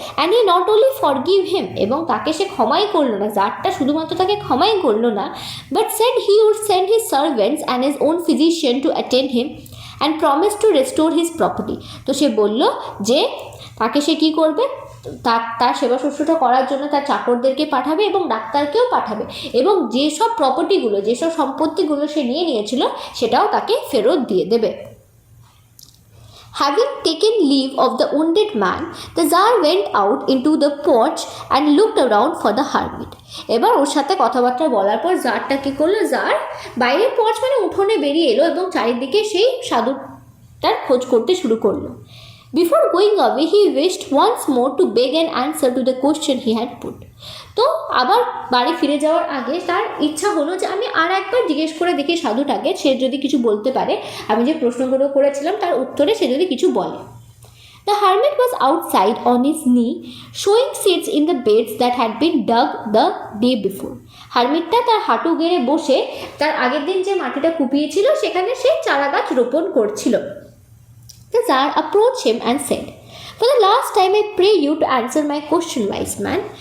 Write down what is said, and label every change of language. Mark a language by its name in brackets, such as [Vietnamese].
[English] and he not only forgive him, [Bangla] এবং তাকে সে ক্ষমাই করলো না, [English] জারটা শুধুমাত্র তাকে ক্ষমাই করলো না, but said he would send his servants and his own physician to attend him and promise to restore his property. [Bangla] তো সে বলল যে তাকে সে কী করবে, তার সেবা শুশ্রূষা করার জন্য তার চাকরদেরকে পাঠাবে এবং ডাক্তারকেও পাঠাবে, এবং যেসব প্রপার্টিগুলো, যেসব সম্পত্তিগুলো সে নিয়ে নিয়েছিল সেটাও তাকে ফেরত দিয়ে দেবে। [English] Having taken leave of the wounded man, the Tsar went out into the porch and looked around for the hermit. [Bangla] এবার ওর সাথে কথাবার্তা বলার পর জারটা কী করলো, জার বাইরের পর্চ মানে উঠোনে বেরিয়ে এলো এবং চারিদিকে সেই সাধুটার খোঁজ করতে শুরু করলো। [English] Before going away, he wished once more to beg an answer to the question he had put. [Bangla] তো আবার বাড়ি ফিরে যাওয়ার আগে তার ইচ্ছা হলো যে আমি আর একবার জিজ্ঞেস করে দেখি সাধুটাকে, সে যদি কিছু বলতে পারে, আমি যে প্রশ্নগুলো করেছিলাম তার উত্তরে সে যদি কিছু বলে। [English] The hermit was outside on his knee, showing seeds in the beds that had been dug the day before. [Bangla] হারমিটটা তার হাঁটু গেড়ে বসে তার আগের দিন যে মাটিটা কুপিয়েছিল সেখানে সে চারা গাছ রোপণ করছিল। [English] The Tsar approached him and said, "For the last time I pray you to answer my question, wise man."